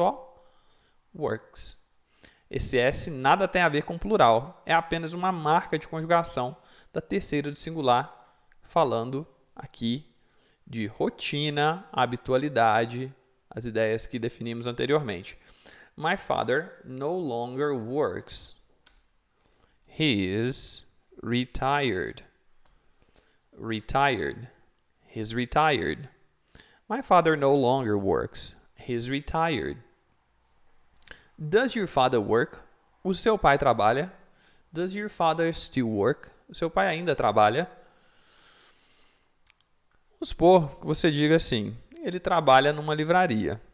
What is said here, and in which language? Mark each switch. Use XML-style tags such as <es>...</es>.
<en>Ó, works.</en> <pt>Esse S nada tem a ver com plural. É apenas uma marca de conjugação da terceira do singular, falando aqui de rotina, habitualidade, as ideias que definimos anteriormente.</pt> <en>My father no longer works. He is retired. Retired. He's retired. My father no longer works. He's retired. Does your father work?</en> <pt>O seu pai trabalha?</pt> <en>Does your father still work?</en> <pt>O seu pai ainda trabalha? Vamos supor que você diga assim, ele trabalha numa livraria.</pt>